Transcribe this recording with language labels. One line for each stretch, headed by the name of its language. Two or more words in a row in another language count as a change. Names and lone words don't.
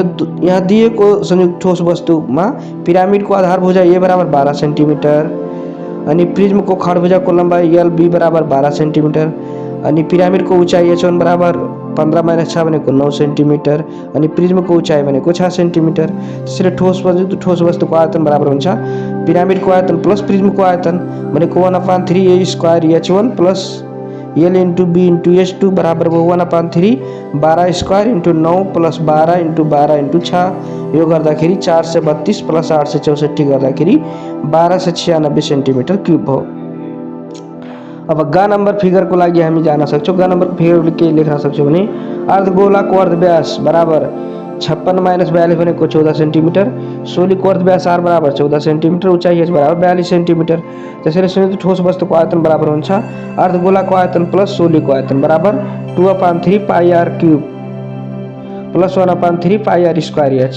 Nepali: यहाँ दिएको संयुक्त ठोस वस्तु में पिरामिड को आधार भुजा a बराबर 12 सेंटीमीटर अनि प्रिज्म को खडभुजा को लंबाई l b बराबर 12 सेंटीमीटर अनि पिरामिड को ऊंचाई h1 बराबर 15 माइनस 6 भनेको 9 सेंटीमीटर अनि प्रिज्म को ऊंचाई भनेको 6 सेंटीमीटर। त्यसैले ठोस वस्तु को आयतन बराबर हुन्छ पिरामिड को आयतन प्लस प्रिज्म को आयतन भनेको 1/3 a स्क्वायर h1 प्लस l इंटू b इंटू h2 बराबर 1/3 12 स्क्वायर इंटू 9 प्लस 12 इंटू 12 इंटू 6 यो गर्दाखेरि 432 प्लस 864 गर्दाखेरि 1296
English: centimeter cube
Nepali: हो। अब ग नंबर फिगर को लागि हामी जान सक्छौँ। ग नंबर फिगर के लेख्न सक्छौँ भने अर्धगोलाको अर्धव्यास बराबर 56 माइनस 42 भनेको 14 सेन्टिमिटर, सोलीको अर्धव्यास r बराबर 14 सेन्टिमिटर, उचाइ h बराबर 42 सेन्टिमिटर। त्यसैले संयुक्त ठोस वस्तुको आयतन बराबर हुन्छ अर्धगोलाको आयतन प्लस सोलीको आयतन बराबर 2/3 पाई r क्यूब प्लस 1/3 पाई r स्क्वायर h।